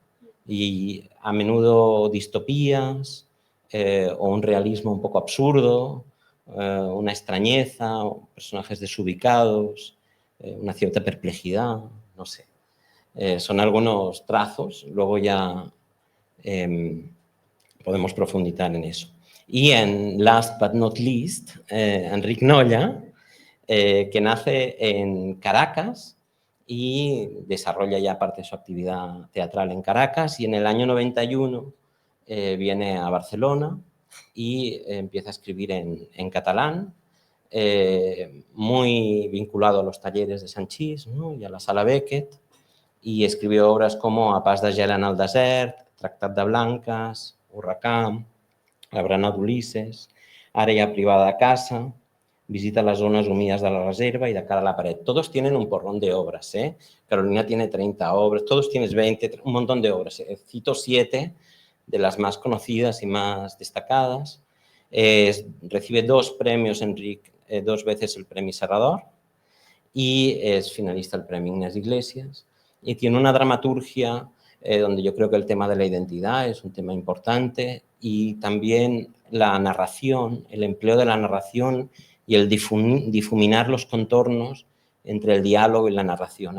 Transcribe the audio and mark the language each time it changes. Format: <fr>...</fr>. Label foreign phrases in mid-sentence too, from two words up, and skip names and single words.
<es>Y a menudo distopías o un realismo un poco absurdo, una extrañeza, personajes desubicados, una cierta perplejidad, no sé. Son algunos trazos, luego ya podemos profundizar en eso. Y en</es> <en>last but not least,</en> <es>Enric Nolla, que nace en Caracas y desarrolla ya parte de su actividad teatral en Caracas, y en el año 91 viene a Barcelona y empieza a escribir en catalán, muy vinculado a los talleres de Sanchís, ¿no?, y a la Sala Beckett, y escribió obras como A pas de gel en el desert, Tractat de Blanques, Huracán, La Brana d'Ulisses, Ara hi ha privada de casa, Visita las zonas humidas de la reserva y De cara a la pared. Todos tienen un porrón de obras, ¿eh? Carolina tiene 30 obras, todos tienes 20, un montón de obras. Cito 7 de las más conocidas y más destacadas. Recibe 2 premios, Enric, 2 veces el Premi Serrador, y es finalista del Premio Inés Iglesias, y tiene una dramaturgia donde yo creo que el tema de la identidad es un tema importante, y también la narración, el empleo de la narración y el difuminar los contornos entre el diálogo y la narración.</es>